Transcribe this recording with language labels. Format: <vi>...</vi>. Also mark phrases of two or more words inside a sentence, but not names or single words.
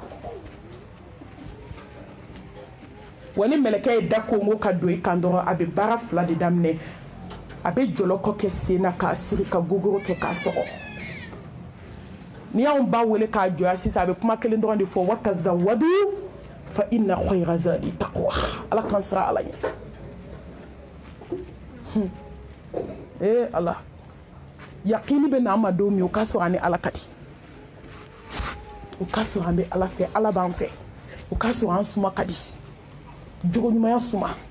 <bm>wa ni mɛlɛkɛ ye da Congo ka don i kan dɔrɔn a bɛ baara 2 de daminɛ a bɛ jɔlɔkɔ kɛ sen na k'a siri ka gogoro kɛ k'a sɔgɔ ni y'anw ba wele k'a jɔya sisan a bɛ kuma kelen dɔrɔn de fɔ</bm> <ar>وتزودوا فإن خير الزاد التقوى</ar> <bm>ala kan sira ala ɲɛ Allah yakini bɛ na ma don min o ka sɔrɔ ani ala ka di o ka sɔrɔ an bɛ ala fɛ ala b'an fɛ o ka sɔrɔ an suma ka di jogo ɲumanya suma</bm>